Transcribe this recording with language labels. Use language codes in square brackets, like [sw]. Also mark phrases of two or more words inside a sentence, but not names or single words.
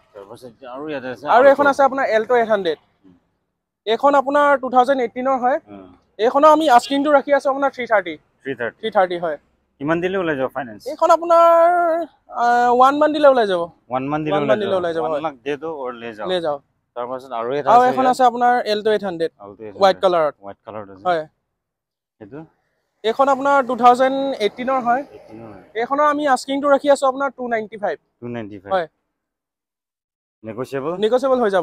[as] তাৰপাছত আৰু ইয়াতে আছে আৰু এখন আছে আপোনাৰ এল্টো 800 এখন আপোনাৰ 2018 ৰ হয় এখনো আমি আস্কিংটো ৰাখি আছো আপোনাৰ 330 হয় কিমান দিলে ওলাই যাব ফাইনান্স এখন আপোনাৰ 1 মান দিলে ওলাই যাব 1 মান দিলে ওলাই যাব 1 [hi] लाख दे दो और ले जाओ [as] তাৰপাছত আৰু এখন আছে আপোনাৰ এল্টো 800 [en] white colour [as] হয় এটো এখন আপোনাৰ 2018 ৰ হয় এখনো আমি আস্কিংটো ৰাখি আছো আপোনাৰ 295 হয় নেগোসিয়েবল হৈ যাব